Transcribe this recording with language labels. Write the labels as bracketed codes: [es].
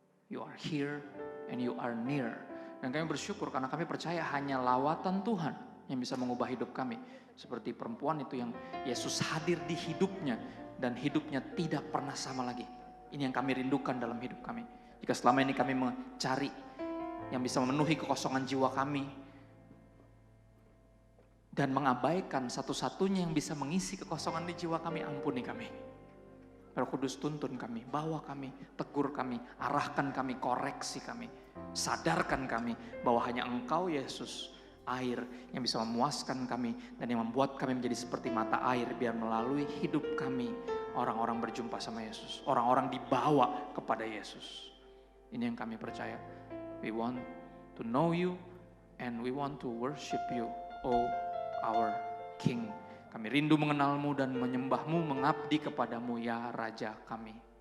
[en] You are here and you are near. [id] Dan kami bersyukur karena kami percaya hanya lawatan Tuhan yang bisa mengubah hidup kami. Seperti perempuan itu yang Yesus hadir di hidupnya dan hidupnya tidak pernah sama lagi. Ini yang kami rindukan dalam hidup kami. Jika selama ini kami mencari yang bisa memenuhi kekosongan jiwa kami dan mengabaikan satu-satunya yang bisa mengisi kekosongan di jiwa kami, ampuni kami. Roh Kudus tuntun kami, bawa kami, tegur kami, arahkan kami, koreksi kami. Sadarkan kami bahwa hanya Engkau Yesus, air yang bisa memuaskan kami dan yang membuat kami menjadi seperti mata air biar melalui hidup kami orang-orang berjumpa sama Yesus, orang-orang dibawa kepada Yesus. Ini yang kami percaya. [en] We want to know you and we want to worship you, oh our King. [id] Kami rindu mengenalmu dan menyembahmu, mengabdi kepadamu ya Raja kami.